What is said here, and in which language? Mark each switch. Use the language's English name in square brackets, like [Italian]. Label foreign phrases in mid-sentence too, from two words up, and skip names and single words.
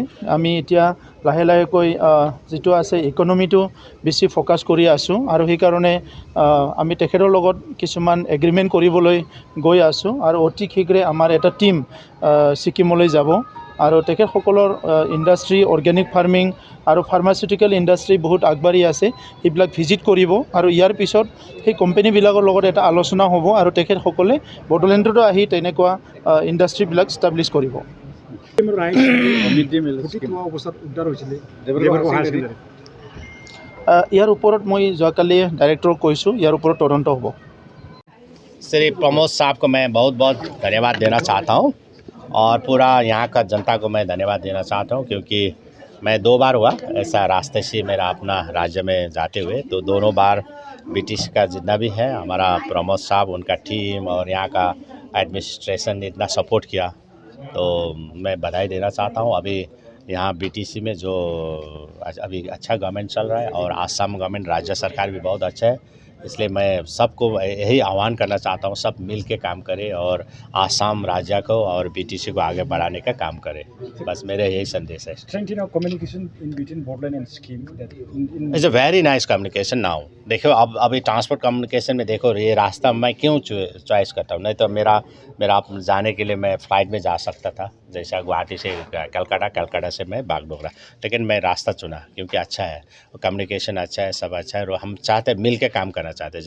[Assamese] আমি এতিয়া লাহে লাহেকৈ যিটো আছে ইকনমিটো বেছি ফ'কাছ কৰি আছোঁ আৰু সেইকাৰণে আমি তেখেতৰ লগত কিছুমান এগ্ৰিমেণ্ট কৰিবলৈ গৈ আছোঁ আৰু অতি শীঘ্ৰে আমাৰ এটা টীম ছিকিমলৈ যাব আৰু তেখেতসকলৰ ইণ্ডাষ্ট্ৰী, [English] organic farming [Assamese] আৰু [English] pharmaceutical industry [Assamese] বহুত আগবাঢ়ি আছে, সেইবিলাক ভিজিট কৰিব আৰু ইয়াৰ পিছত সেই কোম্পানীবিলাকৰ লগত এটা আলোচনা হ'ব আৰু তেখেতসকলে বড়োলেণ্ডতো আহি তেনেকুৱা ইণ্ডাষ্ট্ৰীবিলাক ষ্টাব্লিছ কৰিব। ইয়াৰ ওপৰত মই যোৱাকালি ডাইৰেক্টৰক কৈছোঁ, ইয়াৰ ওপৰত তদন্ত হ'ব। [Hindi] श्री प्रमोद साहब को मैं बहुत बहुत धन्यवाद देना चाहता हूँ और पूरा यहाँ का जनता को मैं धन्यवाद देना चाहता हूँ, क्योंकि मैं 2 बार हुआ ऐसा रास्ते से मेरा अपना राज्य में जाते हुए। तो दोनों बार ब्रिटिश का जितना भी है हमारा प्रमोद साहब, उनका टीम और यहाँ का एडमिनिस्ट्रेशन ने इतना सपोर्ट किया, तो मैं बधाई देना चाहता हूँ। अभी यहाँ BTC में जो अभी अच्छा गवर्नमेंट चल रहा है और आसाम गवर्नमेंट, राज्य सरकार भी बहुत अच्छा है, इसलिए मैं सबको यही आह्वान करना चाहता हूँ, सब मिल के काम करें और आसाम राज्य को और BTC को आगे बढ़ाने का काम करें। बस मेरा यही संदेश है। [English] Strengthening of communication in between Bodoland and Sikkim. It's a very nice communication now. [Hindi] देखो अब अभी [English] transport communication [Hindi] में देखो ये रास्ता मैं क्यों चॉइस करता हूँ, नहीं तो मेरा जाने के लिए मैं फ़्लाइट में जा सकता था, जैसा गुवाहाटी से कलकत्ता से मैं बागडोगरा, लेकिन मैं रास्ता चुना क्योंकि अच्छा है, कम्युनिकेशन अच्छा है, सब अच्छा है और हम चाहते मिल के काम करना चाहते हैं।